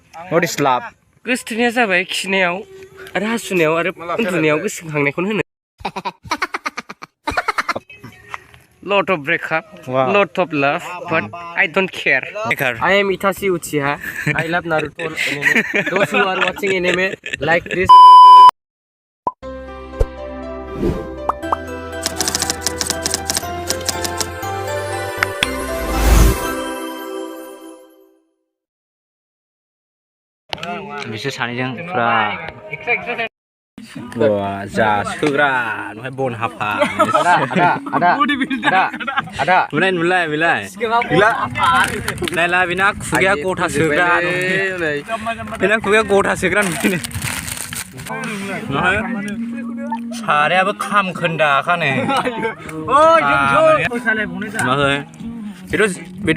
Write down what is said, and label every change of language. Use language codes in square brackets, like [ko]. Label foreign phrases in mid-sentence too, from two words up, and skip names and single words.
[en] What is love? [brx] गोसोथोनाया जाबाय खिनायाव आरो हासुनायाव आरो उन्दुनायाव गोसोखांनायखौनो होनो [en] lot of breakup lot of love but I don't care I am Itachi Uchiha I love Naruto anime those who are watching anime like this [brx] बिसोर सानैजों पुरा जा सोग्रा ओमफ्राय बन हाफा आदा नुलाय नायला बेना खुगाया गथा सोग्रा बेना खुगाया गथा सोग्रा सारायाबो खामखोन्दाखानो बेथ'